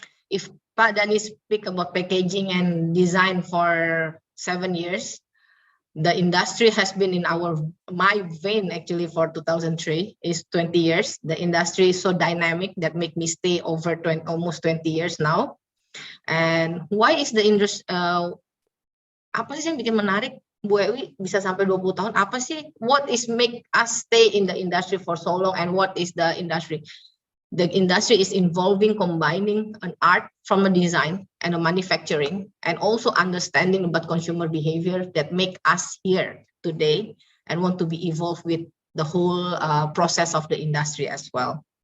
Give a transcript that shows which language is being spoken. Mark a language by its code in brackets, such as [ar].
[en] If Pak Dhani speak about packaging and design for 7 years, the industry has been in my vein actually for 2003 is 20 years. The industry is so dynamic that make me stay over almost 20 years now. And why is the industry? [id] Apa sih yang bikin menarik Bu Ewi bisa sampai 20 tahun? Apa sih? [en] What is make us stay in the industry for so long? And what is the industry? The industry is involving combining an art from a design and a manufacturing and also understanding about consumer behavior that make us here today and want to be involved with the whole process of the industry as well.